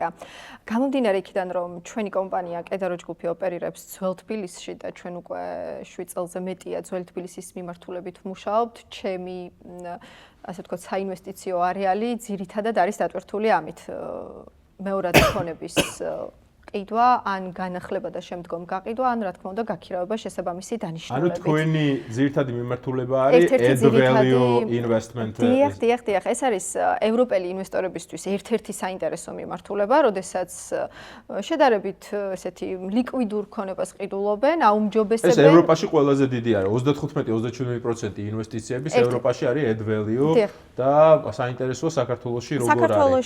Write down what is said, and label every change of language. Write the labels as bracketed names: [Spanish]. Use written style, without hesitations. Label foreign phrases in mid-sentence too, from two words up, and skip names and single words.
[Georgian] გამომდინარე იქიდან, რომ ჩვენი კომპანია კედარო ჯგუფი ოპერირებს ძველ თბილისში და ჩვენ უკვე 7 წელზე მეტია ძველ თბილისის მიმართულებით ვმუშაობთ, ჩემი ასე ვთქვათ, საინვესტიციო არეალი ძირითადად არის დატვირთული ამით. მეორადი ქონების ყიდვა, ან განახლება და შემდგომ გაყიდვა, ან რა თქმა უნდა გაქირავება შესაბამისი დანიშნულებით. ანუ თქვენი ძირითადი მიმართულება არის [English] add value investment. [Georgian] დიახ, ეს არის ევროპელი ინვესტორებისთვის ერთ-ერთი საინტერესო მიმართულება, როდესაც შედარებით ესეთი ლიკვიდურ ქონებას ყიდულობენ, აუმჯობესებენ. ეს ევროპაში ყველაზე დიდი არის, 35-37% ინვესტიციების ევროპაში არის [English] add value [Georgian] და საინტერესოა საქართველოში როგორ არის.